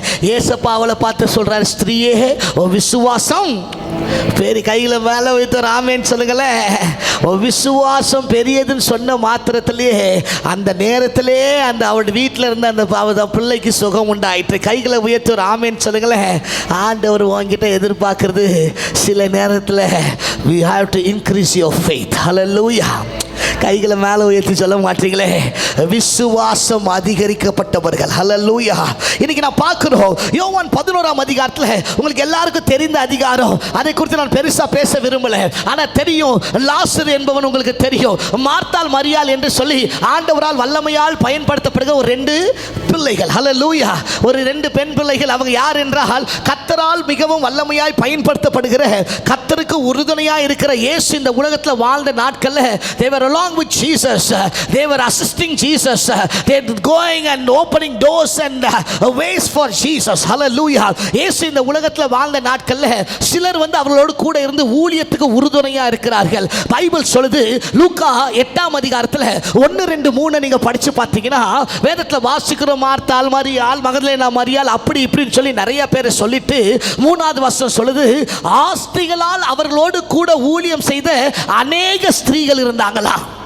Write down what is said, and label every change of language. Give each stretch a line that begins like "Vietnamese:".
Tamil: ஏசப்பா அவளை பார்த்து சொல்றாரு, ஸ்திரீயே உன் விசுவாசம் பெரிய, கைகளை மேலே வைத்து ஒரு ஆமேன்னு சொல்லுங்களேன். விசுவாசம் பெரியதுன்னு சொன்ன மாத்திரத்திலேயே அந்த நேரத்திலே அந்த அவள் வீட்டில் இருந்த அந்த பிள்ளைக்கு சுகம் உண்டாயிற்று. கைகளை உயர்த்தி ஒரு ஆமேன்னு சொல்லுங்களேன். ஆண்டவர் உங்ககிட்ட எதிர்பார்க்கறது சில நேரத்தில்
English: we have to increase your faith.
Tamil: Hallelujah. கைகளை மேலே உயர்த்தி சொல்ல மாட்டீங்களே? விசுவாசம் அதிகரிக்கப்பட்டவர்கள். ஹல்லேலூயா. இன்னைக்கு நான் பார்க்கிறோம் யோவான் 11ஆம் அதிகாரத்தில் உங்களுக்கு எல்லாருக்கும் தெரிந்த அதிகாரம். அதை குறித்து நான் பெருசா பேச விரும்பல. ஆனா தெரியும், லாசரு என்பவன் உங்களுக்கு தெரியும். மார்த்தாள் மரியாள் என்று சொல்லி ஆண்டவரால் வல்லமையால் பயன்படுத்தப்படுகிற ஒரு 2 பிள்ளைகள். ஹல்லேலூயா. ஒரு 2 பெண் பிள்ளைகள். அவங்க யார் என்றால் கர்த்தரால் மிகவும் வல்லமையாய் பயன்படுத்தப்படுகிற, கர்த்தருக்கு உறுதுணையாய் இருக்கிற இயேசு இந்த உலகத்தில் வாழ்ந்த நாட்கள்ல
English: they were along with Jesus. They were assisting Jesus. They were going and opening doors and ways for Jesus. Hallelujah.
Tamil: இயேசு இந்த உலகத்தில் வாழ்ந்த நாட்கள்ல சிலர் அவர்களோடு கூட இருந்து ஊழியத்துக்கு உறுதுணையா இருக்கிறார்கள். பைபிள் சொல்லுது, லூக்கா 8ஆம் அதிகாரத்தில் 1, 2, 3 நீங்க படிச்சு பார்த்தீங்கன்னா வேதத்தில் வாசிக்கிற மார்த்தாள் மரியாள், மகதலேனா மரியாள், அப்படி இப்படின்னு சொல்லி நிறைய பேரை சொல்லிட்டு 3வது வசனம் சொல்லுது, ஆஸ்திகளால் அவர்களோடு கூட ஊழியம் செய்த அநேக ஸ்திரீகள் இருந்தாங்களா.